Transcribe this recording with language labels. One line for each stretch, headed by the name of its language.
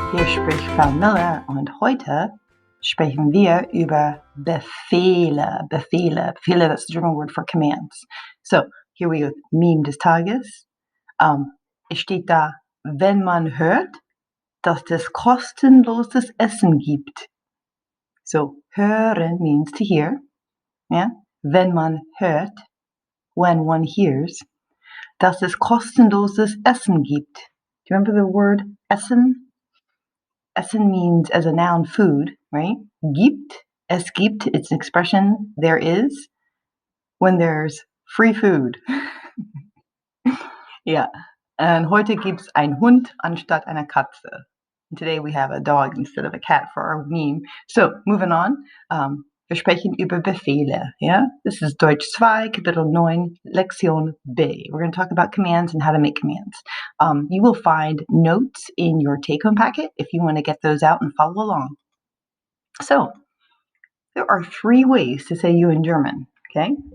German: spricht Frau Miller und heute sprechen wir über Befehle.
English: Befehle, that's the German word for commands. So, here we go.
German: Meme des Tages. Es steht da, wenn man hört, dass es kostenloses Essen gibt.
English: So, hören means to hear. Yeah?
German: Wenn man hört,
English: when one hears,
German: dass es kostenloses Essen gibt.
English: Do you remember the word Essen? Essen means, as a noun, food, right? Gibt, es gibt, it's an expression, there is, when there's free food. Yeah.
German: And heute gibt's ein Hund anstatt einer Katze.
English: And today we have a dog instead of a cat for our meme. So, moving on.
German: Wir sprechen über Befehle.
English: Yeah? This is Deutsch 2,
German: Kapitel 9, Lektion B.
English: We're going to talk about commands and how to make commands. You will find notes in your take-home packet if you want to get those out and follow along. So, there are 3 ways to say you in German, okay?